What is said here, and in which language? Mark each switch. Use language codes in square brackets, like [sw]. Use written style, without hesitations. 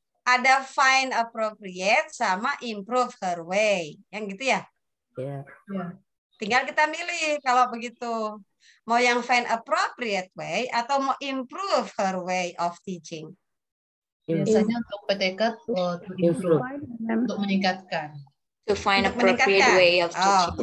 [en] Ada find appropriate sama improve her way. [id] Yang gitu ya? Tinggal kita milih kalau begitu. Mau yang [en] find appropriate way [id] atau mau [en] improve her way of teaching. [id] Biasanya untuk PTK [en] to improve, [id] untuk meningkatkan. [en] To find appropriate way of teaching.